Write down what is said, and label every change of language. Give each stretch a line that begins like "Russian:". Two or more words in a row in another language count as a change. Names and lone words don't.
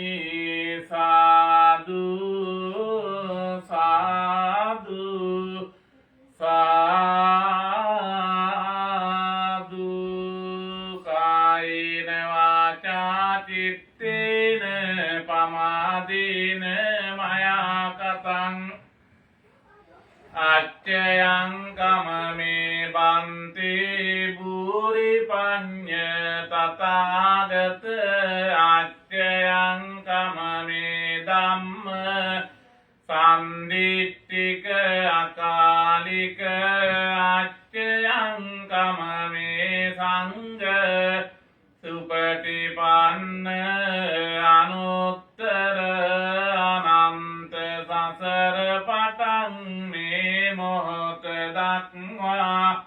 Pali: සාදු සාදු සාදු. කායේන වාචා චිත්තේන පමාදේන මයා කතං අච්චයං කමමේ බන්තේ භූරි පඤ්ඤ තථාගත අච්චයං කමමේ ධම්ම සම්දිට්ඨික අකාලික අච්චයං කමමේ සංඝ සුපටිපන්න අනුත්තර
Sinhala: අනන්ත සසර පටන් මේ මොහොත දක්වා